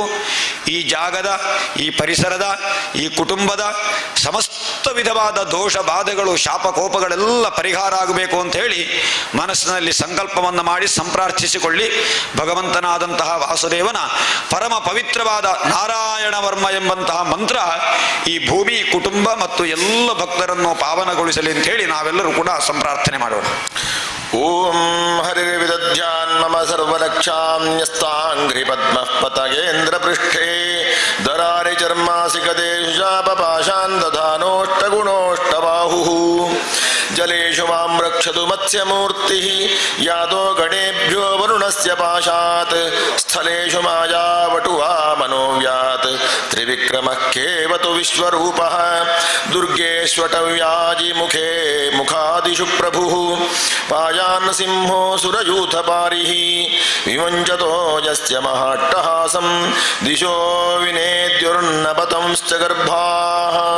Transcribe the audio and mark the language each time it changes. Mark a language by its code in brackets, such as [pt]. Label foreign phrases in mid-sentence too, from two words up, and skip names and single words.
[kn] ಈ ಜಾಗದ, ಈ ಪರಿಸರದ, ಈ ಕುಟುಂಬದ ಸಮಸ್ತ ವಿಧವಾದ ದೋಷ ಬಾಧೆಗಳು, ಶಾಪಕೋಪಗಳೆಲ್ಲ ಪರಿಹಾರ ಆಗಬೇಕು ಅಂತ ಹೇಳಿ ಮನಸ್ಸಿನಲ್ಲಿ ಸಂಕಲ್ಪವನ್ನು ಮಾಡಿ ಸಂಪ್ರಾರ್ಥಿಸಿಕೊಳ್ಳಿ. ಭಗವಂತನಾದಂತಹ ವಾಸುದೇವನ ಪರಮ ಪವಿತ್ರವಾದ ನಾರಾಯಣ ವರ್ಮ ಎಂಬಂತಹ ಮಂತ್ರ ಈ ಭೂಮಿ, ಕುಟುಂಬ ಮತ್ತು ಎಲ್ಲ ಭಕ್ತರನ್ನು ಪಾವನಗೊಳಿಸಲಿ ಅಂತ ಹೇಳಿ ನಾವೆಲ್ಲರೂ ಕೂಡ ಸಂಪ್ರಾರ್ಥನೆ ಮಾಡೋಣ. [sa] ಓಂ ಹರಿರ್ವಿದಧ್ಯಾನ್ ಮಮ ಸರ್ವರಕ್ಷಾಂ ನ್ಯಸ್ತಾಂಘ್ರಿ ಪದ್ಮಃ ಪತಗೇಂದ್ರ ಪೃಷ್ಠೇ ದರಾರಿ ಚರ್ಮಾಸಿ ಗದೇಶು ಶಾಪಪಾಶಾನ್ ದಧಾನೋಷ್ಟಗುಣೋಷ್ಟಬಾಹುಃ ಜಲೇಷು ಮಾಂ ರಕ್ಷತು ಮತ್ಸ್ಯಮೂರ್ತಿಃ ಯಾದೋ ಗಣೇಭ್ಯೋ ವರುಣಸ್ಯ ಪಾಶಾತ್ ಸ್ಥಳೇಷು ಮಾಯಾವಟುವಾ ಮನೋವ್ಯಾತ್ ತ್ರಿವಿಕ್ರಮಃ ಕೇವತು ವಿಶ್ವರೂಪಃ ದುರ್ಗೇಶ್ವಟವ್ಯಾಜಿ ಮುಖೇ ಮುಖಾದಿಷು ಪ್ರಭುಃ ಪಾಯಾನ್ ಸಿಂಹೋ ಸುರಯೂಥಪಾರಿಃ ವಿವಂಚತೋ ಯಸ್ಯ ಮಹಾಟ್ಟಹಾಸಂ ದಿಶೋ ವಿನೇದ್ಯುರ್ನಪತಂಶ್ಚ ಗರ್ಭಾಃ